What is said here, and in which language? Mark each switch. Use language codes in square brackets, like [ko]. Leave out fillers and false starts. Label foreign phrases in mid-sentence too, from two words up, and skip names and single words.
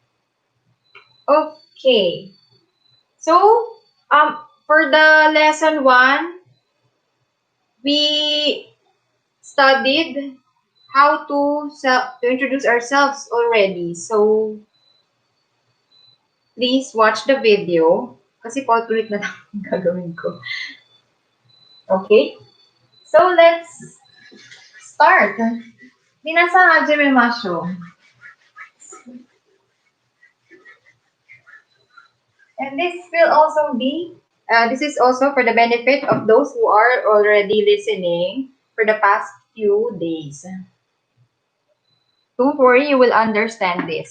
[en] Okay. So, for the lesson 1, we studied how to introduce ourselves already. So, please watch the video. [tl] Kasi paulit na lang yung gagawin ko. [en] Okay? So, let's start. [ja] 皆さん始めましょう. [en] And this will also be, this is also for the benefit of those who are already listening for the past few days. Don't worry, you will understand this.